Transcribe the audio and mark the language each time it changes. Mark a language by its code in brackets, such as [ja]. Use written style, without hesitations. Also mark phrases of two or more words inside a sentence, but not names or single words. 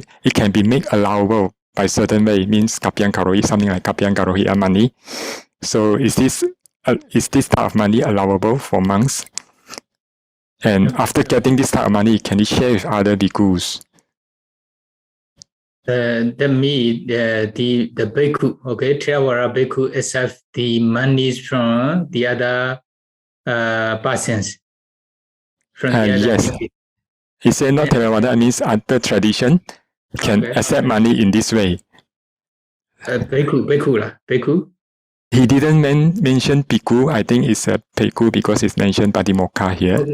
[en] It can be made allowable by certain way, means kapyankarohi, something like kapyankarohi and money. So is this type of money allowable for monks? And after getting this type of money, can he share with other bhikkhus? The bhikkhu, okay, Theravada bhikkhu accept the monies from the other persons. Yes. He said not Theravada, means other tradition can accept money in this way. Bhikkhu. He didn't mention bhikkhu. I think it's a bhikkhu because it's mentioned Patimokkha here.